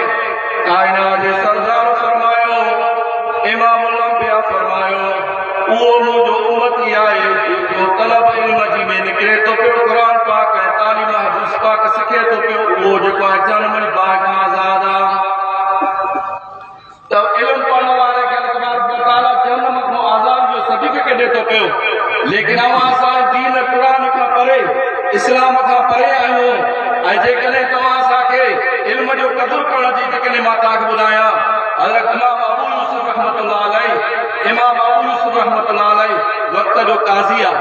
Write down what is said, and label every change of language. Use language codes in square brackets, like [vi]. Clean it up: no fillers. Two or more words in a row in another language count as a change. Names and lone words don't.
[sd] कायनात जे सरदार फरमायो, इमामुल अंबिया फरमायो उहो मुंहिंजो उम्मती आहे जेको तलब इल्म जी में निकिरे थो पियो, क़ुरान पाक ऐं तालीम हदीस पाक सिखे थो पियो, उहो जेको आहे जहन्नम जी बाहि खां आज़ाद आहे। त इल्म पढ़ण वारे खे [ar] الله تبارك وتعالى [sd] जहन्नम खां आज़ाद जो सर्टिफिकेट ॾिए थो पियो। लेकिन असां दीन क़ुरान खां परे, इस्लाम खां परे आहियूं। ऐं जेकॾहिं तव्हां असांखे इल्म जो क़दुरु करण जी जेकॾहिं मां तव्हांखे ॿुधायां, हज़रत इमाम अबू यूसुफ [ar] رحمة الله عليه [sd] वक़्त जो काज़ी आहे।